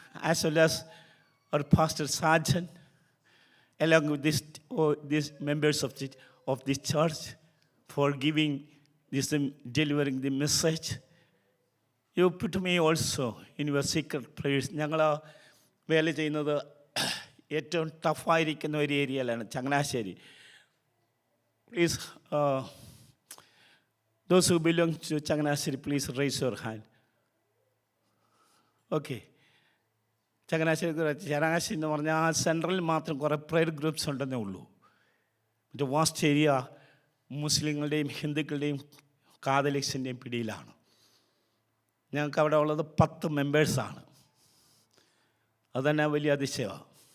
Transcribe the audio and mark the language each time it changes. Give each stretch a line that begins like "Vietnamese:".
English: As well as our Pastor Sergeant, along with these members of this church, for giving this, delivering the message. You put me also in your secret prayers.
Malayalam: ഞങ്ങൾ വേല ചെയ്യുന്നത് ഏറ്റവും ടഫായിരിക്കുന്ന ഒരു ഏരിയയിലാണ്, Changanassery.
English: Please, those who belong to Changanassery, please raise your hand. Okay.
Malayalam: Changanassery എന്ന് പറഞ്ഞാൽ ആ സെൻട്രലിൽ മാത്രം കുറേ പ്രയർ ഗ്രൂപ്പ്സ് ഉണ്ടെന്നേ ഉള്ളൂ. മറ്റേ വാസ്റ്റ് ഏരിയ മുസ്ലിങ്ങളുടെയും ഹിന്ദുക്കളുടെയും കാതലിക്സിൻ്റെയും പിടിയിലാണ്. ഞങ്ങൾക്ക് അവിടെ ഉള്ളത് 10 മെമ്പേഴ്സാണ്. അതുതന്നെ വലിയ അതിശയമാണ്.